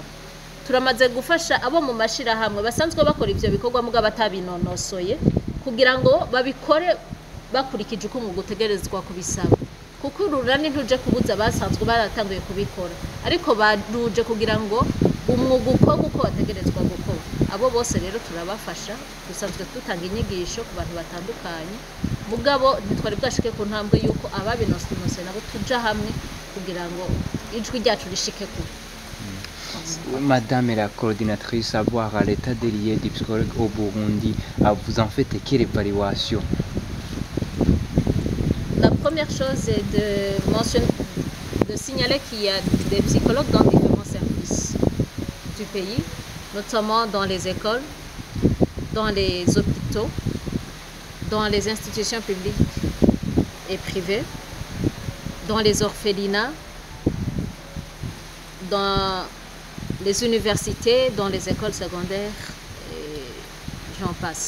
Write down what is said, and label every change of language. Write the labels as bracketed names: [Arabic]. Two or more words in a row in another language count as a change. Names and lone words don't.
[Rundi] Turamaze gufasha abo mu mashirahamwe basanzwe bakora ivyo bikorwa mugabo batabinonosoye kugira ngo babikore bakurikije uko mu gutegerezwa kubisaba, kuko urunani ntuje kubuza basanzwe baratanguye kubikora ariko baruje kugira ngo umwuga ukorwe uko bategerezwa gukora. Abo bose rero turabafasha, dusanzwe dutanga inyigisho ku bantu batandukanye mugabo ntitwari bwashike ku ntambwe yuko ababinonosoye nabo tuja hamwe kugira ngo ijwi ryacu rishike kure. [French] Madame la coordinatrice, savoir à l'état des liens des psychologues au Burundi, vous en faites quelle évaluation? La première chose est de signaler qu'il y a des psychologues dans différents services du pays, notamment dans les écoles, dans les hôpitaux, dans les institutions publiques et privées, dans les orphelinats, dans les universités, dans les écoles secondaires, et j'en passe.